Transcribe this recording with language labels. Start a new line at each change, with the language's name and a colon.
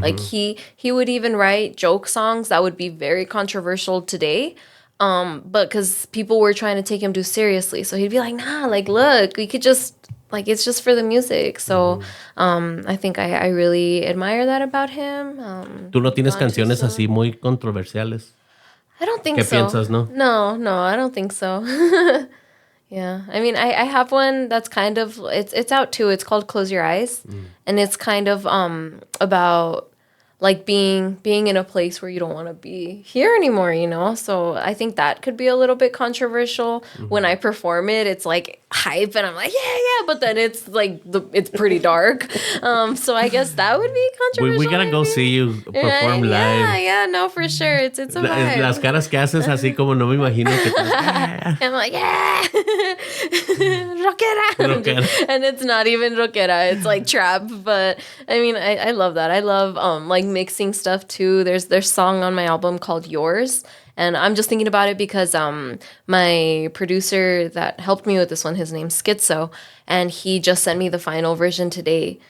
English: Like he would even write joke songs that would be very controversial today. But because people were trying to take him too seriously. So he'd be like, nah, like, look, we could just, like, it's just for the music. So I think I really admire that about him.
Spanish: ¿Tú no tienes canciones así muy controversiales?
English: I don't think
Spanish: ¿Qué
English: so.
Spanish: piensas, no?
English: No, I don't think so. Yeah. I mean, I have one that's kind of, it's out too. It's called Close Your Eyes. And it's kind of about like being in a place where you don't want to be here anymore, you know? So I think that could be a little bit controversial. When I perform it, it's like hype and I'm like, yeah, but then it's like, it's pretty dark. So I guess that would be controversial. We gotta go see you perform live. Yeah, no, for sure. It's a vibe.
Spanish: Las caras que haces así como no me imagino que
English: I'm like, yeah, rockera. And it's not even rockera. It's like trap. But I mean, I love that. I love like mixing stuff too. There's song on my album called Yours. And I'm just thinking about it because my producer that helped me with this one, his name's Schizo, and he just sent me the final version today.